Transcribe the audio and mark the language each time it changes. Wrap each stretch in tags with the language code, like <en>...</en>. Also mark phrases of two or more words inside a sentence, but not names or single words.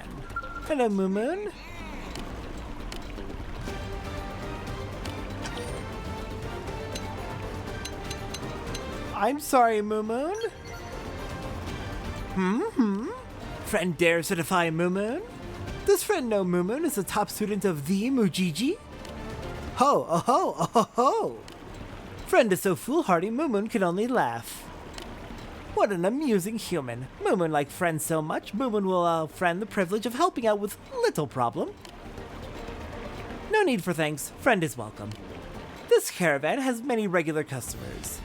<en>Hello, Moo Moon. I'm sorry, Moo Moon. Friend dares to defy Moo Moon? Does friend know Moo Moon is a top student of the Mujiji? Ho, oh ho, oh ho ho! Friend is so foolhardy, Moo Moon can only laugh. What an amusing human. Moo Moon likes friends so much, Moo Moon will allow friend the privilege of helping out with little problem. No need for thanks, friend is welcome. This caravan has many regular customers.</en>